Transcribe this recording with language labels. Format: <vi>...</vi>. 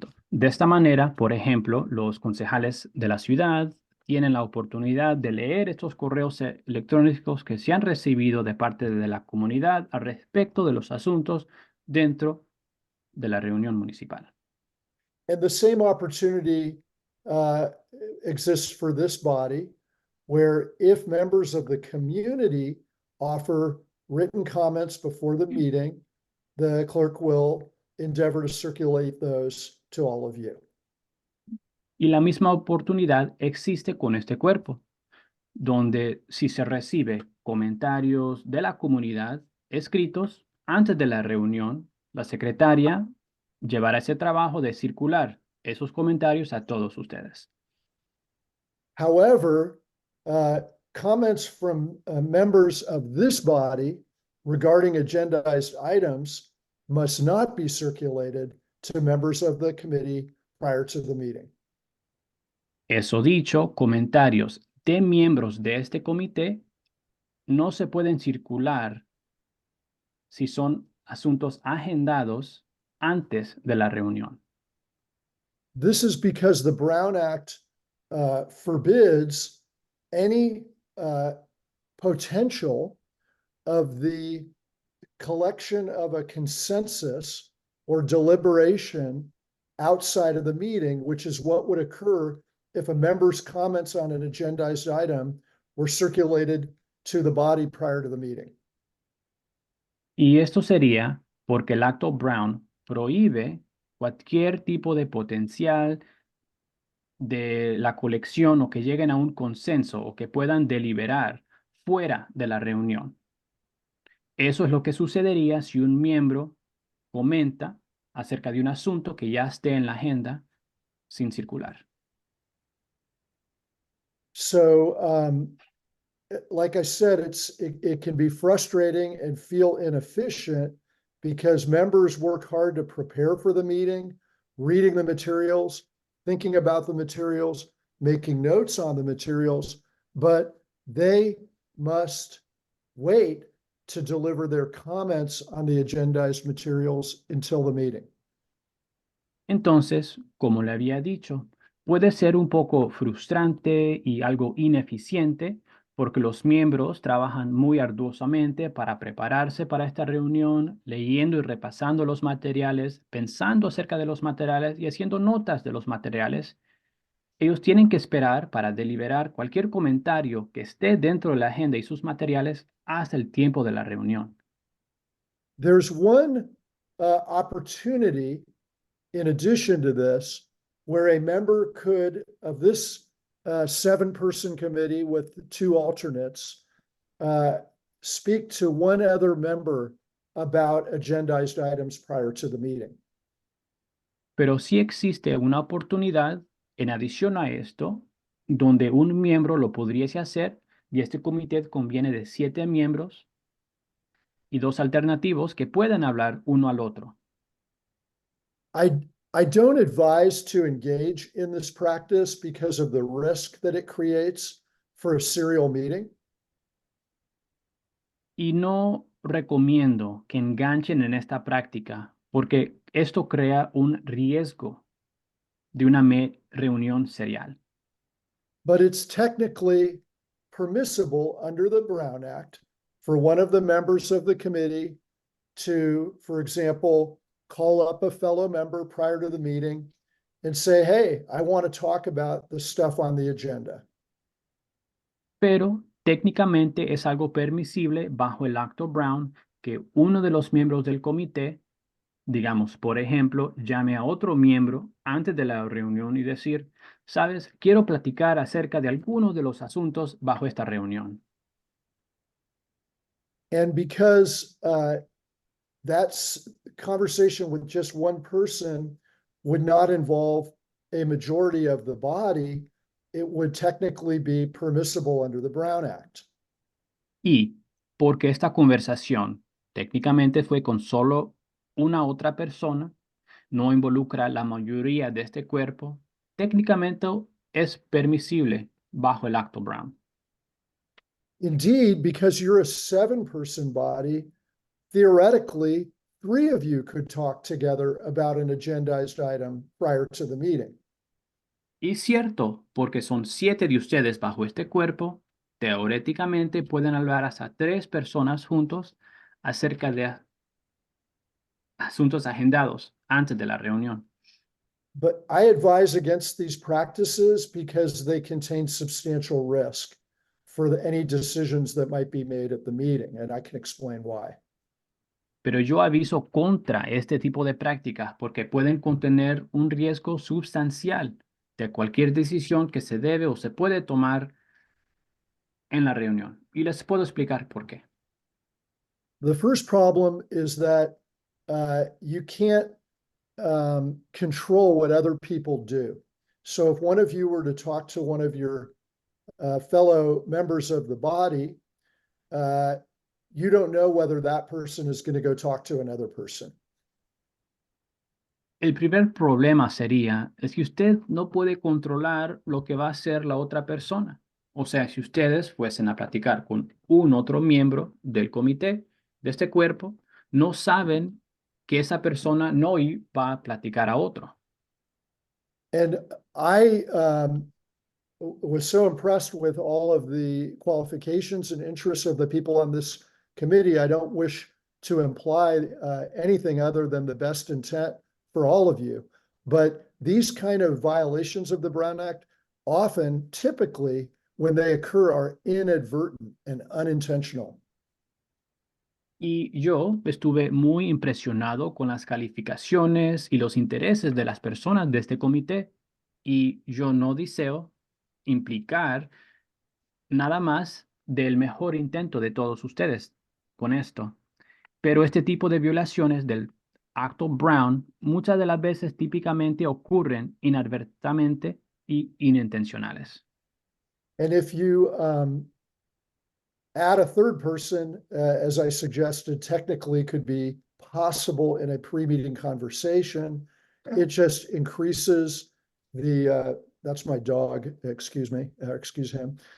<es>De esta manera, por ejemplo, los concejales de la ciudad tienen la oportunidad de leer estos correos electrónicos que se han recibido de parte de la comunidad al respecto de los asuntos dentro de la reunión municipal.</es> <en>And the same opportunity exists for this body, where if members of the community offer written comments before the meeting, the clerk will endeavor to circulate those to all of you.</en> <es>Y la misma oportunidad existe con este cuerpo, donde si se recibe comentarios de la comunidad escritos antes de la reunión, la secretaria llevará ese trabajo de circular esos comentarios a todos ustedes.</es> <en>However, comments from members of this body regarding agendized items must not be circulated to members of the committee prior to the meeting.</en> <es>Eso dicho, comentarios de miembros de este comité no se pueden circular si son asuntos agendados antes de la reunión.</es> <en>This is because the Brown Act forbids any potential of the collection of a consensus or deliberation outside of the meeting, which is what would occur if a member's comments on an agendized item were circulated to the body prior to the meeting.</en> <es>Y esto sería porque el Acto Brown prohíbe cualquier tipo de potencial de la colección o que lleguen a un consenso o que puedan deliberar fuera de la reunión. Eso es lo que sucedería si un miembro comenta acerca de un asunto que ya esté en la agenda sin circular.</es> <en>So, like I said, it can be frustrating and feel inefficient because members work hard to prepare for the meeting, reading the materials, thinking about the materials, making notes on the materials, but they must wait to deliver their comments on the agendized materials until the meeting.</en> <es>Entonces, como le había dicho, puede ser un poco frustrante y algo ineficiente porque los miembros trabajan muy arduosamente para prepararse para esta reunión, leyendo y repasando los materiales, pensando acerca de los materiales y haciendo notas de los materiales. Ellos tienen que esperar para deliberar cualquier comentario que esté dentro de la agenda y sus materiales hasta el tiempo de la reunión.</es> <en>There's one opportunity in addition to this, where a member could, of this 7-person committee with 2 alternates, speak to one other member about agendized items prior to the meeting.</en> <es>Pero sí existe una oportunidad, en adición a esto, donde un miembro lo podríase hacer, y este comité conviene de 7 miembros y 2 alternativos que puedan hablar uno al otro.</es> <en>I don't advise to engage in this practice because of the risk that it creates for a serial meeting.</en> <es>Y no recomiendo que enganchen en esta práctica porque esto crea un riesgo de una reunión serial.</es> <en>But it's technically permissible under the Brown Act for one of the members of the committee to, for example, call up a fellow member prior to the meeting and say, hey, I want to talk about the stuff on the agenda.</en> <es>Pero técnicamente es algo permisible bajo el Acto Brown que uno de los miembros del comité, digamos, por ejemplo, llame a otro miembro antes de la reunión y decir, sabes, quiero platicar acerca de algunos de los asuntos bajo esta reunión.</es> <en>And because that's conversation with just one person would not involve a majority of the body, it would technically be permissible under the Brown Act.</en> <es>Y porque esta conversación técnicamente fue con solo una otra persona, no involucra la mayoría de este cuerpo, técnicamente es permisible bajo el Acto Brown.</es> <en>Indeed, because you're a 7-person body, theoretically, 3 of you could talk together about an agendized item prior to the meeting.</en> <es>Y cierto, porque son 7 de ustedes bajo este cuerpo, teóricamente pueden hablar hasta 3 personas juntos acerca de asuntos agendados antes de la reunión.</es> <en>But I advise against these practices because they contain substantial risk for any decisions that might be made at the meeting, and I can explain why.</en> <es>Pero yo aviso contra este tipo de prácticas porque pueden contener un riesgo sustancial de cualquier decisión que se debe o se puede tomar en la reunión. Y les puedo explicar por qué.</es> <en>The first problem is that you can't control what other people do. So if one of you were to talk to one of your fellow members of the body, you don't know whether that person is going to go talk to another person.</en> <es>El primer problema sería, es que usted no puede controlar lo que va a hacer la otra persona. O sea, si ustedes fuesen a platicar con un otro miembro del comité, de este cuerpo, no saben que esa persona no va a platicar a otro.</es> <en>And I was so impressed with all of the qualifications and interests of the people on this committee. I don't wish to imply anything other than the best intent for all of you. But these kind of violations of the Brown Act often, typically, when they occur, are inadvertent and unintentional.</en> <es>Y yo estuve muy impresionado con las calificaciones y los intereses de las personas de este comité. Y yo no deseo implicar nada más del mejor intento de todos ustedes con esto. Pero este tipo de violaciones del acto Brown muchas de las veces típicamente ocurren inadvertidamente y inintencionales.</es> <en>And if you add a third person, as I suggested, technically could be possible in a pre-meeting conversation. It just increases the, that's my dog, excuse me, excuse him.</en>